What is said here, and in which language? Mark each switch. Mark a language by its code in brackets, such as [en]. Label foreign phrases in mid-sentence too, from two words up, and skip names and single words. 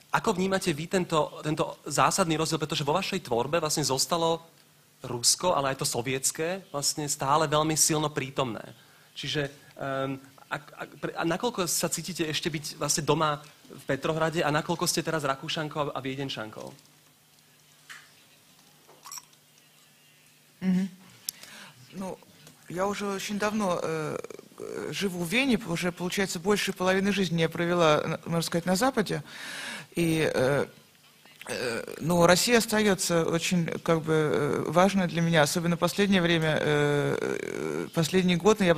[sk] Ako vnímate vy tento zásadný rozdiel, pretože vo vašej tvorbe vlastne zostalo Rusko, ale aj to sovietské, vlastne stále veľmi silno prítomné. Čiže a nakoľko sa cítite ešte byť vlastne doma v Petrohrade a nakoľko ste teraz Rakúšankou a Viedenčankou? [ru] Ну, я уже очень давно живу в Вене, уже, получается, больше половины жизни я провела, можно сказать, на Западе. И но Россия остается очень как бы важной для меня, особенно в последнее время, последний год, я бы